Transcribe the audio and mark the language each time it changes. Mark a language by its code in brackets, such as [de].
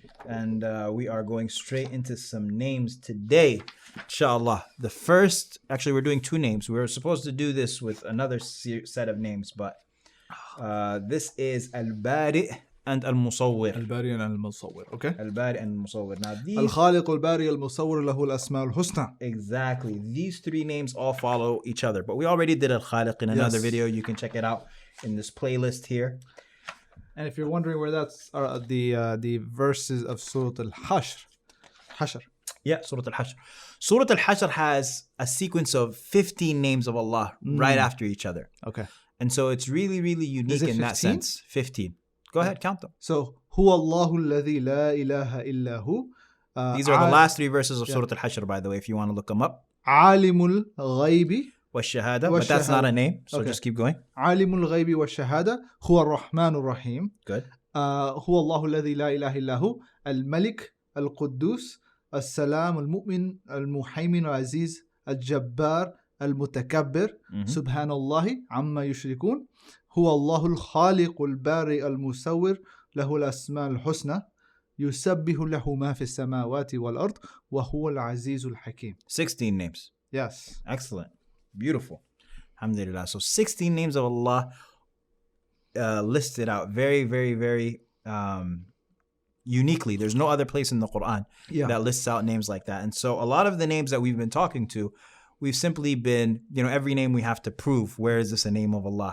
[en] And we are going straight into some names today, inshallah. The first, actually we're doing two names. We were supposed to do this with another set of names, but this is AlBaree and AlMusauwir. AlBaree and AlMusauwir, okay? AlBaree and AlMusauwir. Now these... [ar] الخالق الباري المصور له الأسماء الحسنى. [en] Exactly. These three names all follow each other. But we already did Al-Khaliq in another video. You can check it out in this playlist here. And if you're wondering where that's the verses of Surah Al-Hashr. Yeah, Surah Al-Hashr. Surah Al-Hashr has a sequence of 15 names of Allah right after each other. Okay. And so it's really, really unique in that sense. 15. Go ahead, count them. [ar] So, هو الله الذي لا إله إلا هو. [en] These are the last three verses of Surah Al-Hashr, by the way, if you want to look them up. [ar] عالم الغيب [en] والشهادة, but that's not a name, so just keep going. [ar] عالم الغيب والشهادة هو الرحمن الرحيم. [en] Good. [ar] هو الله الذي لا إله إلا هو الملك القدوس السلام المؤمن المهيمن العزيز الجبار المتكبر سبحان الله عما يشركون هو الله الخالق البارئ المصور له الأسماء الحسنى يسبح له ما في السماوات والأرض وهو العزيز الحكيم. [en] 16 names. Yes. Excellent. Beautiful. Alhamdulillah. So 16 names of Allah listed out very, very, very uniquely. There's no other place in the Quran that lists out names like that. And so a lot of the names that we've been talking to, we've simply been, every name we have to prove, where is this a name of Allah?